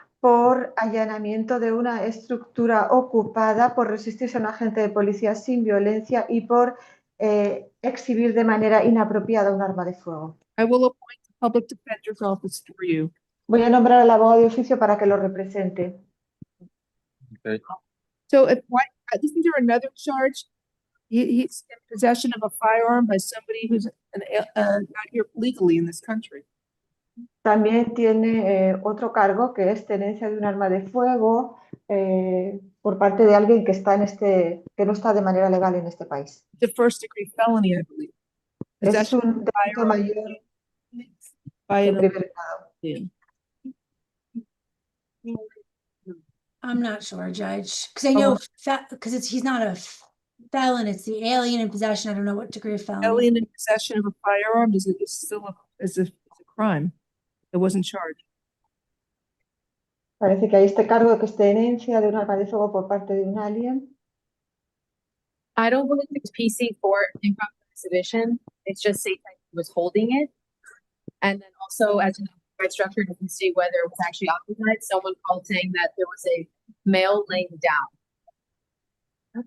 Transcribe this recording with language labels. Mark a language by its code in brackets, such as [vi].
[es] por allanamiento de una estructura ocupada, por resistirse a un agente de policía sin violencia y por exhibir de manera inapropiada un arma de fuego. [en] I will appoint the public defender's office for you. [es] Voy a nombrar al abogado de oficio para que lo represente. [en] Okay. So isn't there another charge? He's in possession of a firearm by somebody who's not here legally in this country. [es] También tiene otro cargo que es tenencia de un arma de fuego por parte de alguien que está que no está de manera legal en este país. [en] The first degree felony, I believe. [es] Es un delito mayor [en] By [es] de primer grado. [en] Yeah. I'm not sure, Judge, because I know because he's not a felon. It's the alien in possession. I don't know what degree of felony. Alien in possession of a firearm is still a crime. It wasn't charged. [es] Parece que hay este cargo que es tenencia de un arma de fuego por parte de un alien. [en] I don't believe it's PC for improper exhibition. It's just say that he was holding it. And then also, as you know, by structure, you can see whether it was actually occupied. Someone called saying that there was a male laying down.